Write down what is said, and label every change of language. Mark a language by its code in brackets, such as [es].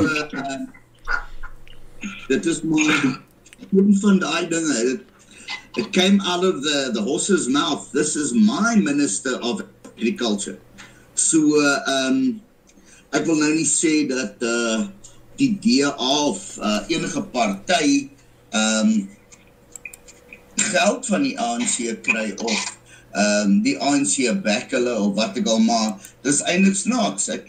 [af] So, dit is maar een van die dinge. [en] It came out of the horse's mouth. This is my Minister of Agriculture. [af] So, ek wil nou nie sê dat die DA of enige party geld van die ANC kry of die ANC back hulle of wat ek al, maar dis eintlik snaaks.